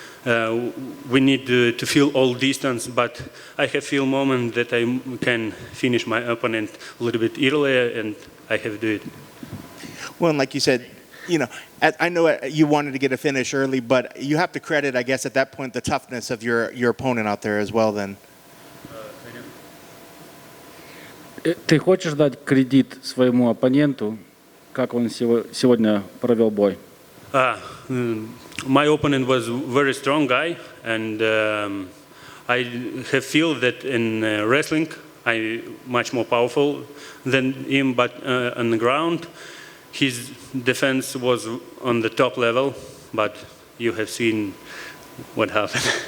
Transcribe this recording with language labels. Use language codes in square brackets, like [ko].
[en] We need to feel all distance, but I have feel moment that I can finish my opponent a little bit earlier, and I have to do it. Well, and like you said, I know you wanted to get a finish early, but you have to credit, I guess, at that point, the toughness of your opponent out there as well then. [ru] Ты хочешь дать кредит своему оппоненту, как он сегодня провел бой? [en] My opponent was a very strong guy, and I have feel that in wrestling I'm much more powerful than him, but on the ground his defense was on the top level, but you have seen what happened.